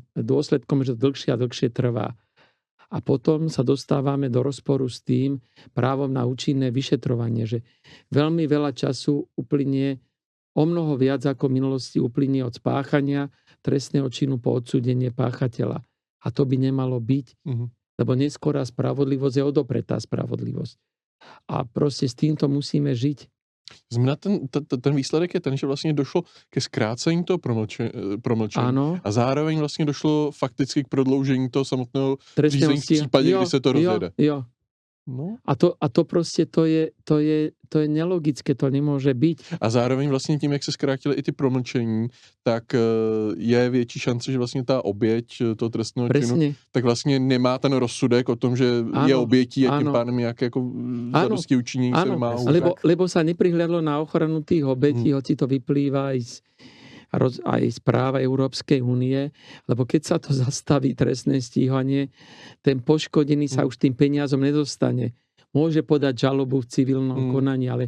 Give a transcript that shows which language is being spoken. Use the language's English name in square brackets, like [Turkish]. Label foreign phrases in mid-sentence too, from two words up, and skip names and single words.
[Slovak] Dôsledkom, že to dlhšie a dlhšie trvá. A potom sa dostávame do rozporu s tým právom na účinné vyšetrovanie, že veľmi veľa času uplynie, o mnoho viac ako v minulosti uplynie od spáchania trestného činu po odsúdenie páchateľa. A to by nemalo byť, lebo neskorá spravodlivosť je odopretá spravodlivosť. A proste s týmto musíme žiť. [Czech] Znamená, ten výsledek je ten, že vlastně došlo ke zkrácení toho promlčení a zároveň vlastně došlo fakticky k prodloužení toho samotného řízení v případě, kdy se to rozjede. Jo, No. A to prostě to je nelogické, to nemůže být. A zároveň vlastně tím, jak se zkrátily i ty promlčení, tak je větší šance, že vlastně ta oběť toho trestného činu, [Slovak] Presne. [Czech] tak vlastně nemá ten rozsudek o tom, že je [Slovak] Áno, [Czech] obětí a tím [Slovak] áno. [Czech] pádem nějaké jako [Slovak] Áno, [Czech] zadosti učinění se [Slovak] áno, [Czech] má [Slovak] lebo sa neprihľadlo na ochranu tých obetí, hoci to vyplýva aj z práva Európskej únie, lebo keď sa to zastaví trestné stíhanie, ten poškodený sa už tým peniazom nedostane. Môže podať žalobu v civilnom konaní, ale